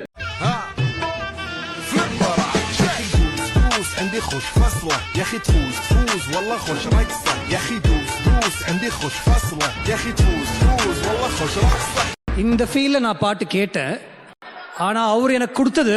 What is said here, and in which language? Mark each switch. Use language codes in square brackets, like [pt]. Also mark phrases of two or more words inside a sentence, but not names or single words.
[ar] عندي خوش فصلة يا اخي تفوز فوز والله خوش رقصة يا اخي دوس دوس عندي خوش فصلة يا اخي تفوز فوز والله خوش رقصة. [ta] இந்த ஃபீல்ல நான் பாட்டு கேட்டேன், ஆனா அவர் எனக்கு கொடுத்தது.